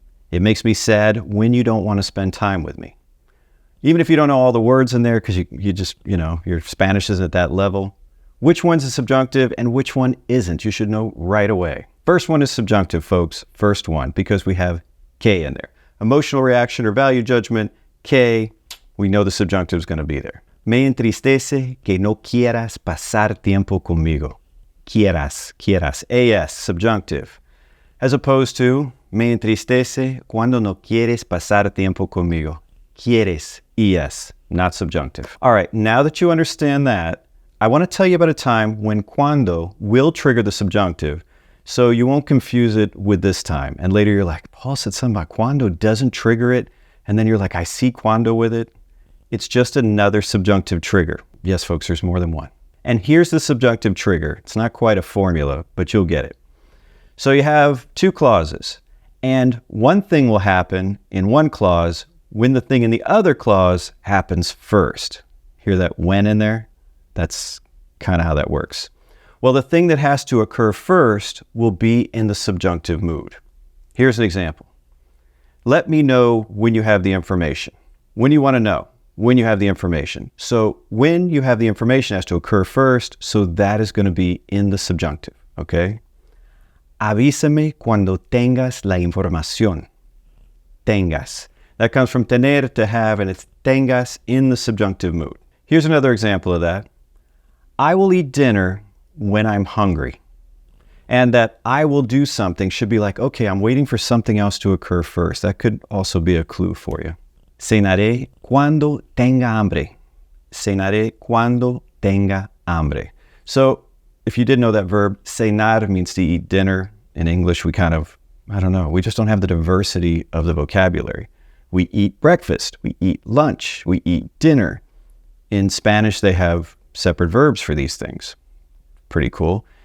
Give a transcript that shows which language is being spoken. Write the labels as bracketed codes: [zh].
[en] It makes me sad when you don't want to spend time with me. Even if you don't know all the words in there because you just, your Spanish isn't at that level, which one's a subjunctive and which one isn't, you should know right away. First one is subjunctive, folks. First one, because we have que in there. Emotional reaction or value judgment, que, we know the subjunctive is going to be there. [es] Me entristece que no quieras pasar tiempo conmigo. Quieras, [en] as, subjunctive. As opposed to, [es] me entristece cuando no quieres pasar tiempo conmigo. [en] Quieres, es, not subjunctive. All right, now that you understand that, I want to tell you about a time when cuando will trigger the subjunctive, so you won't confuse it with this time. And later you're like, Paul said something about cuando doesn't trigger it, and then you're like, I see cuando with it. It's just another subjunctive trigger. Yes, folks, there's more than one. And here's the subjunctive trigger. It's not quite a formula, but you'll get it. So you have two clauses, and one thing will happen in one clause when the thing in the other clause happens first. Hear that when in there? That's kind of how that works. Well, the thing that has to occur first will be in the subjunctive mood. Here's an example. Let me know when you have the information. When you want to know, when you have the information. So when you have the information has to occur first, so that is going to be in the subjunctive, okay? [es] Avísame cuando tengas la información. Tengas. [en] That comes from tener, to have, and it's tengas in the subjunctive mood. Here's another example of that. I will eat dinner when I'm hungry. And that I will do something should be like, okay, I'm waiting for something else to occur first. That could also be a clue for you. [es] Cenaré cuando tenga hambre. Cenaré cuando tenga hambre. [en] So if you didn't know that verb, cenar means to eat dinner. In English, we kind of, I don't know, we just don't have the diversity of the vocabulary. We eat breakfast, we eat lunch, we eat dinner. In Spanish, they have separate verbs for these things. Pretty cool.